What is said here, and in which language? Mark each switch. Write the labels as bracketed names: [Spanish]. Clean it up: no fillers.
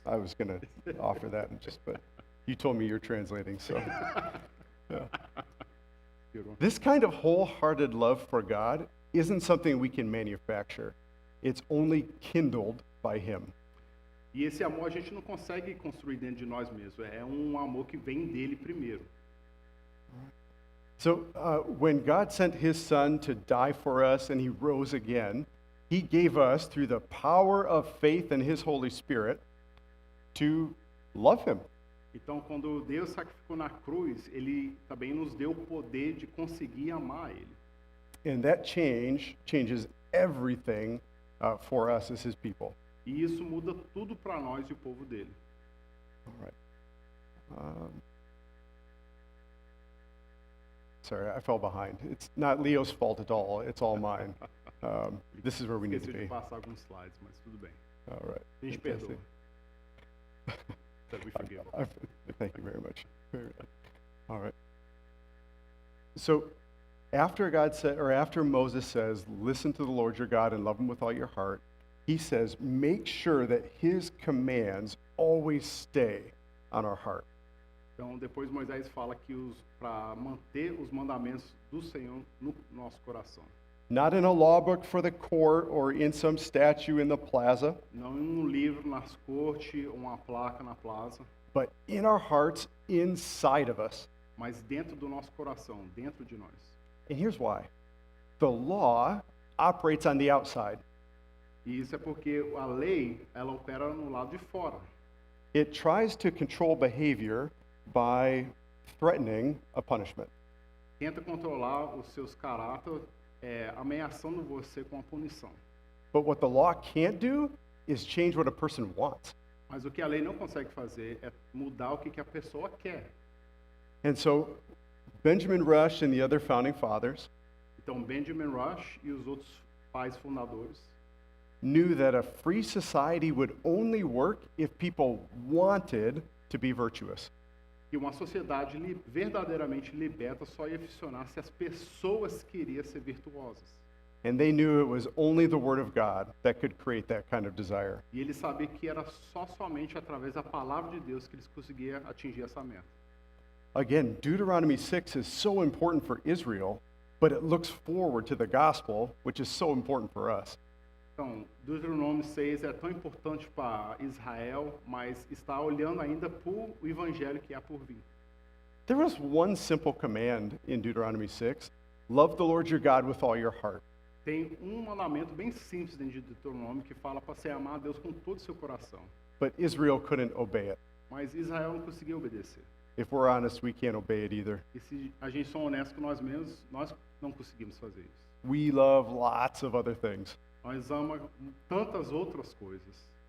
[English] I was going to offer that, but you told me you're translating, so. Yeah. This kind of wholehearted love for God isn't something we can manufacture. It's only kindled by him. [Portuguese] E esse amor a gente não consegue construir dentro de nós mesmos. É um amor que vem dele primeiro. [English] So when God sent his son to die for us and he rose again, He gave us, through the power of faith in His Holy Spirit, to love Him. [Portuguese] Então, quando Deus sacrificou na cruz, Ele também nos deu o poder de conseguir amar Ele. [English] And that changes everything for us as His people. [Portuguese] E isso muda tudo para nós e o povo dele. [English] All right. Sorry, I fell behind. It's not Leo's fault at all. It's all mine. This is where we need to [Portuguese] Esqueci de [English] be. [Portuguese] passar alguns slides, mas tudo bem. [English] All right. [Portuguese] A gente [English] Fantastic. [Portuguese] perdoa. [English] That we forgive. Thank you very much. All right. So, after Moses says, "Listen to the Lord your God and love Him with all your heart," he says, "Make sure that His commands always stay on our heart." [Portuguese] Então, depois Moisés fala que para manter os mandamentos do Senhor no nosso coração. [English] Not in a law book for the court or in some statue in the plaza, [Portuguese] Não em um livro nas cortes ou uma placa na plaza, [English] but in our hearts, inside of us. [Portuguese] mas dentro do nosso coração, dentro de nós. [English] And here's why. The law operates on the outside. [Portuguese] E isso é porque a lei, ela opera no lado de fora. [English] It tries to control behavior by threatening a punishment. [Portuguese] Tenta controlar os seus caráteres, ameaçando você com a punição. [English] But what the law can't do is change what a person wants. [Portuguese] Mas o que a lei não consegue fazer é mudar o que a pessoa quer. [English] And so Benjamin Rush and the other founding fathers [Portuguese] Então, Benjamin Rush e os outros pais fundadores [English] knew that a free society would only work if people wanted to be virtuous. [Portuguese] que uma sociedade verdadeiramente liberta só ia funcionar se as pessoas queriam ser virtuosas. [English] And they knew it was only the Word of God that could create that kind of desire. [Portuguese] E eles sabiam que era somente através da palavra de Deus que eles conseguiam atingir essa meta. [English] Again, Deuteronomy 6 is so important for Israel, but it looks forward to the gospel, which is so important for us. [Portuguese] Então, Deuteronômio 6 é tão importante para Israel, mas está olhando ainda para o evangelho que há por vir. [English] There was one simple command in Deuteronomy 6, love the Lord your God with all your heart. [Portuguese] Tem um mandamento bem simples dentro de Deuteronômio que fala para você amar a Deus com todo o seu coração. [English] But Israel couldn't obey it. [Portuguese] Mas Israel não conseguiu obedecer. [English] If we're honest, we can't obey it either. [Portuguese] E se a gente for honesto com nós mesmos, nós não conseguimos fazer isso. [English] We love lots of other things. [Portuguese] Nós amamos tantas outras coisas.